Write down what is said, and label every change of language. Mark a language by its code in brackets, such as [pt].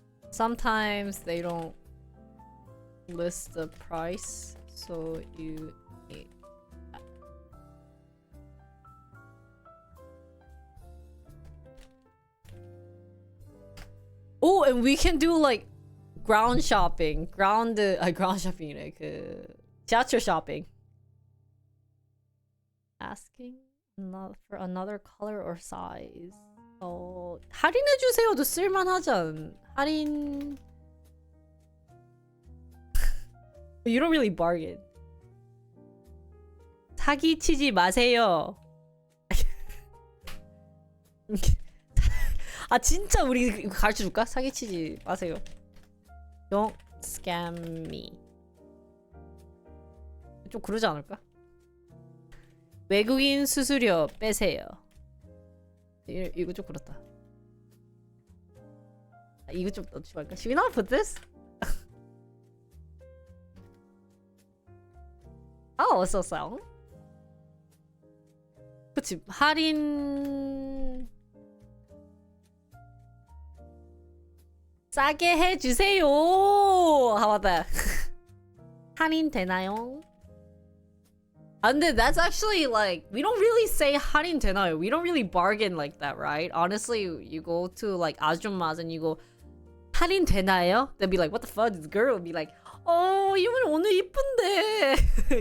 [en] Sometimes they don't list the price, so you need that. Oh, and we can do like ground shopping. ground shopping이래. [ko] 그 지하철 shopping. [en] Asking for another color or size. [ko] 할인해 주세요도 쓸만하지 않? 할인. [en] You don't really bargain. [ko] 사기치지 마세요. 진짜 우리 이거 가르쳐줄까? 사기치지 마세요. [en] Don't scam me. [ko] 좀 그러지 않을까? 외국인 수수료 빼세요. 이거 좀 그렇다. 이거 좀 넣지 말까? [en] Should we not put this? [ko] 어서서. 그치, 할인 싸게 해주세요. 하마다. 할인 되나요? 근데 [en] that's actually like we don't really say [ko] 할인 되나요? [en] We don't really bargain like that, right? Honestly, you go to like 아줌마s and you go [ko] 할인 되나요? [en] They'll be like, what the fuck? This girl will be like, [ko] 이분 오늘 이쁜데.